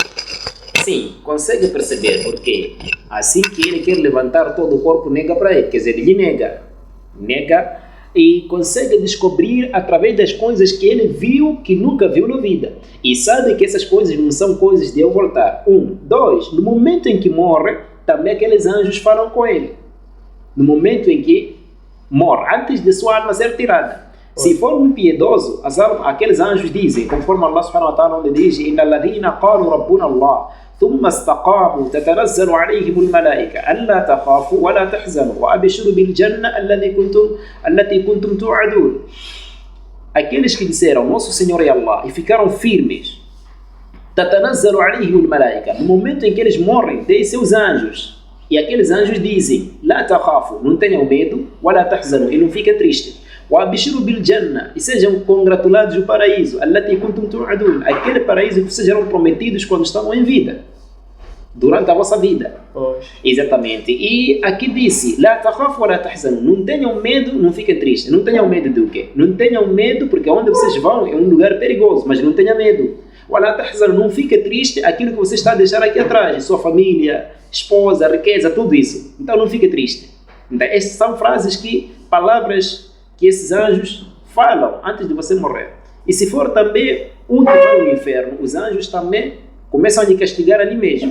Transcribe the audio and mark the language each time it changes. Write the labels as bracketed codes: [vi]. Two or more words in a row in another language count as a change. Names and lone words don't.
[pt] Sim, consegue perceber, porque assim que ele quer levantar todo o corpo, nega para ele, quer dizer, ele nega e consegue descobrir através das coisas que ele viu que nunca viu na vida. E sabe que essas coisas não são coisas de eu voltar. 1, 2, no momento em que morre, também aqueles anjos falam com ele. No momento em que morre, antes de sua alma ser tirada. Se for um piedoso, aqueles anjos dizem, conforme Allah [ar] سبحانه وتعالى [pt] onde diz, [ar] إِنَّ الَّذِينَ قَالُوا رَبُّنَا اللَّهُ ثُمَّ اسْتَقَامُوا تَتَنَزَّلُ عَلَيْهِمُ الْمَلَائِكَةُ أَلَّا تَخَافُوا وَلَا تَحْزَنُوا وَأَبْشِرُوا بِالْجَنَّةِ الَّتِي كُنْتُمْ تُوعَدُونَ. [pt] Aqueles que disseram, nosso Senhor é Allah, e ficaram firmes, [ar] تَتَنَزَّلُ عَلَيْهِمُ الْمَلَائِكَةُ, [pt] no momento em que eles morrem, tem seus anjos. E aqueles anjos dizem, [ar] لا تخافوا, [pt] não tenham medo, [ar] ولا تحزنوا, [pt] e não fiquem tristes. [ar] وأبشروا بالجنة, [pt] e sejam congratulados do paraíso, [ar] التي كنتم توعدون, [pt] aquele paraíso que vocês eram prometidos quando estavam em vida, durante a vossa vida. Exatamente. E aqui disse, [ar] لا تخافوا ولا تحزنوا, [pt] não tenham medo, não fiquem tristes. Não tenham medo do quê? Não tenham medo porque onde vocês vão é um lugar perigoso, mas não tenham medo. [ar] ولا تحزنوا, [pt] não fique triste aquilo que você está a deixar aqui atrás, sua família, esposa, riqueza, tudo isso. Então não fique triste. Então, essas são palavras que esses anjos falam antes de você morrer. E se for também um que vai ao inferno, os anjos também começam a lhe castigar ali mesmo.